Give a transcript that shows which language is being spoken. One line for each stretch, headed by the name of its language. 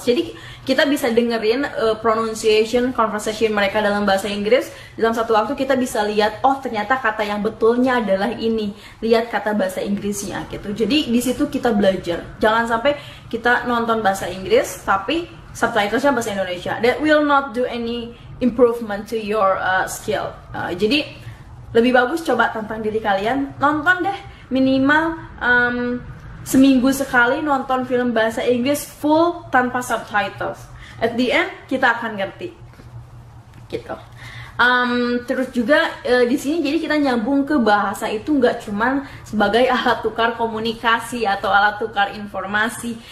Indonesian: Jadi kita bisa dengerin pronunciation, conversation mereka dalam bahasa Inggris. Dalam satu waktu kita bisa lihat, oh ternyata kata yang betulnya adalah ini. Lihat kata bahasa Inggrisnya gitu. Jadi di situ kita belajar. Jangan sampai kita nonton bahasa Inggris tapi subtitlesnya bahasa Indonesia.
English: That will not do any improvement to your skill.
Indonesian: Jadi lebih bagus coba tantang diri kalian, nonton deh minimal seminggu sekali nonton film bahasa Inggris full tanpa subtitles.
English: At the end
Indonesian: kita akan ngerti gitu. Terus juga di sini jadi kita nyambung ke bahasa itu nggak cuman sebagai alat tukar komunikasi atau alat tukar informasi.